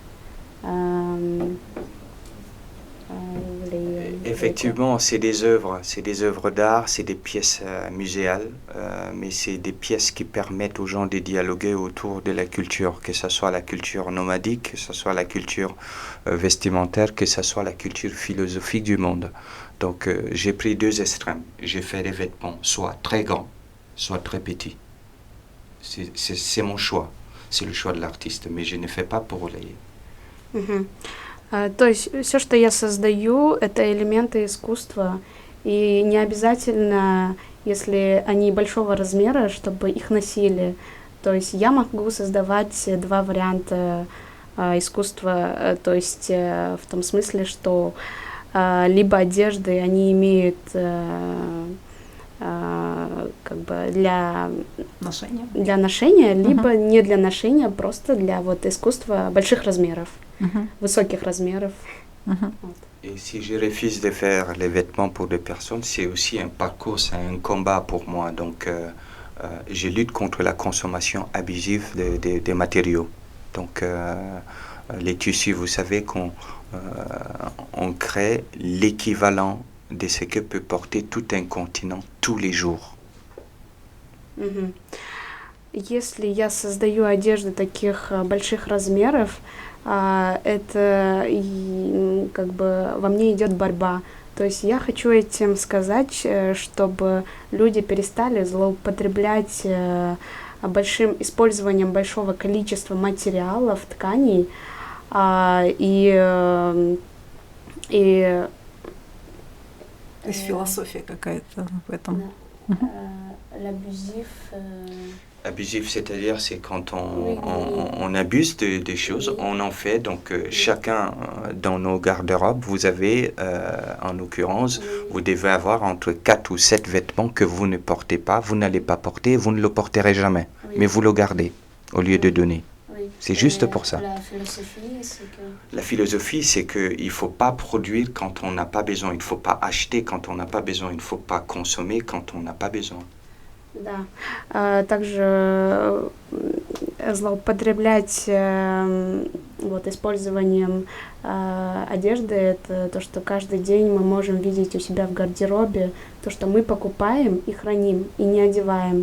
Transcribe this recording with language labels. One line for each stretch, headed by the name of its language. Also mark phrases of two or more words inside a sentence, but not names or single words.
French: Effectivement, c'est des œuvres d'art, c'est des pièces muséales, mais c'est des pièces qui permettent aux gens de dialoguer autour de la culture, que ce soit la culture nomadique, que ce soit la culture vestimentaire, que ce soit la culture philosophique du monde. Donc j'ai pris 2 extrêmes. J'ai fait des vêtements soit très grands, soit très petits. C'est mon choix, c'est le choix de l'artiste, mais je ne fais pas pour les...
Russian: То есть все, что я создаю, это элементы искусства, и не обязательно, если они большого размера, чтобы их носили. То есть я могу создавать 2 варианта искусства, то есть в том смысле, что либо одежды, они имеют как бы для ношения, либо не для ношения, просто для вот искусства больших размеров, высоких размеров. Вот.
French: Et si je refuse de faire les vêtements pour des personnes, c'est aussi un parcours, c'est un combat pour moi. Donc je lutte contre la consommation abusive des matériaux. Donc les tissus, vous savez qu'on crée l'équivalent de ce que peut porter tout un continent tous les jours.
Russian: Если я создаю одежды таких больших размеров, это как бы во мне идет борьба. То есть я хочу этим сказать, чтобы люди перестали злоупотреблять большим использованием большого количества материалов, тканей, То есть философия какая-то в этом.
French: L'abusif. Abusif, c'est-à-dire c'est quand on abuse des choses, on en fait. Donc chacun dans nos garde-robes, vous avez, en l'occurrence, vous devez avoir entre 4 ou 7 vêtements que vous ne portez pas, vous n'allez pas porter, vous ne le porterez jamais, mais vous le gardez au lieu de donner. Oui. C'est juste pour ça. La philosophie, c'est que... La philosophie, c'est qu'il ne faut pas produire quand on n'a pas besoin, il ne faut pas acheter quand on n'a pas besoin, il ne faut pas consommer quand on n'a pas besoin.
Russian: Да. Также злоупотреблять вот, использованием одежды, это то, что каждый день мы можем видеть у себя в гардеробе, то, что мы покупаем и храним, и не одеваем.